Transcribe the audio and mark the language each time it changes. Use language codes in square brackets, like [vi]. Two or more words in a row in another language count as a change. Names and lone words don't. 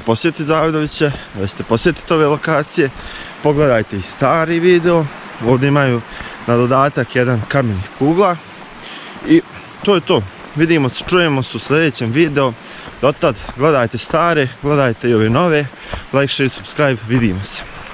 [bs] posjetiti Avdoviće, da ćete posjetiti ove lokacije, pogledajte i stari video, ovdje imaju na dodatak jedan kamen kugla i to je to, vidimo se, čujemo se u sljedećem videu, dotad gledajte stare, gledajte i ove nove, [en] like, share, subscribe, [bs] vidimo se.